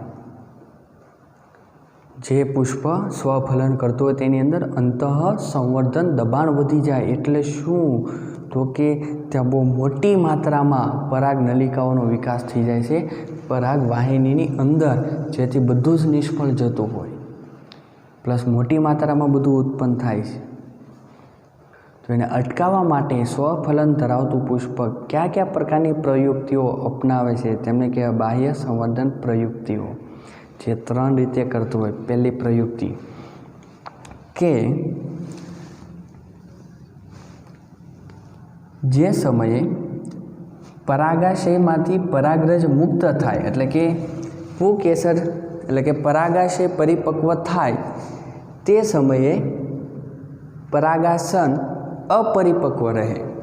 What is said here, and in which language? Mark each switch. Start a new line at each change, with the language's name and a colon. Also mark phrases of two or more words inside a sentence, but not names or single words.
Gujarati: જે પુષ્પ સ્વફલન કરતું હોય તેની અંદર અંતઃસંવર્ધન દબાણ વધી જાય એટલે શું? તો કિ ત્યાં બહુ મોટી માત્રામાં પરાગ નલિકાઓનો વિકાસ થઈ જાય છે પરાગવાહિનીની અંદર, જેથી બધું જ નિષ્ફળ જતું હોય, પ્લસ મોટી માત્રામાં બધું ઉત્પન્ન થાય છે। તો એને અટકાવવા માટે સ્વફલન ધરાવતું પુષ્પ ક્યા ક્યા પ્રકારની પ્રયુક્તિઓ અપનાવે છે તેમને કહેવાય બાહ્ય સંવર્ધન પ્રયુક્તિઓ, જે 3 રીતે કરતું હોય। પહલી પ્રયુક્તિ કે જે સમયે પરાગાશયમાંથી પરાગરજ મુક્ત થાય એટલે કે પુકેસર એટલે કે પરાગાશય પરિપક્વ થાય તે સમયે પરાગાસન અપરિપક્વ રહે।